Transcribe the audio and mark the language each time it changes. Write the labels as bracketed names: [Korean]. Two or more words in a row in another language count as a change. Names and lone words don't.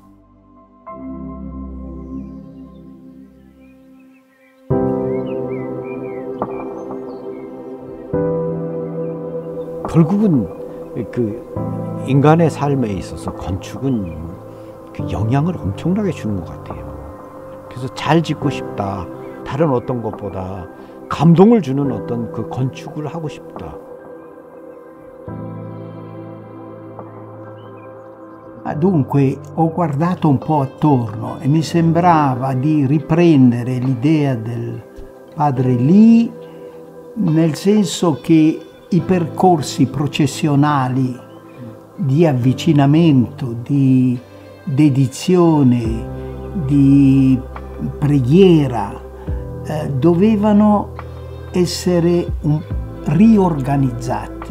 [Korean] 결국은 그 인간의 삶에 있어서 건축은 그 영향을 엄청나게 주는 것 같아요. 그래서 잘 짓고 싶다. 다른 어떤 것보다 감동을 주는 어떤 그 건축을 하고 싶다. [Italian] Dunque ho guardato un po' attorno e mi sembrava di riprendere l'idea del padre Lì, nel senso che i percorsi processionali di avvicinamento, di dedizione, di preghiera dovevano essere riorganizzati.